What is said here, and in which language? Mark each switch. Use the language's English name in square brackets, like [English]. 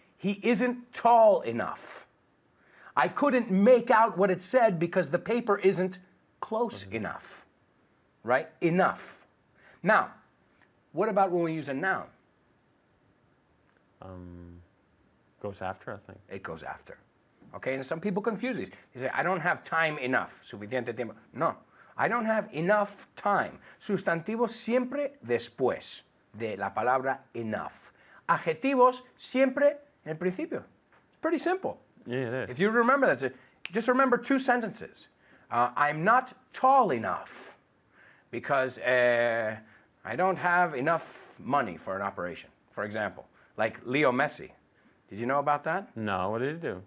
[English] He isn't tall enough. I couldn't make out what it said because the paper isn't close enough. Right? Enough. Now, what about when we use a noun? Goes after, I think. It goes after. Okay, and some people confuse these. They say, I don't have time enough. [Spanish] Suficiente tiempo. [English] No, I don't have enough time. [Spanish] Sustantivos siempre después de la palabra enough. Adjetivos siempre en el principio. [English] It's pretty simple. Yeah, it is. If you remember that, just remember two sentences. I'm not tall enough because I don't have enough money for an operation, for example. Like Leo Messi. Did you know about that? No, what did he do?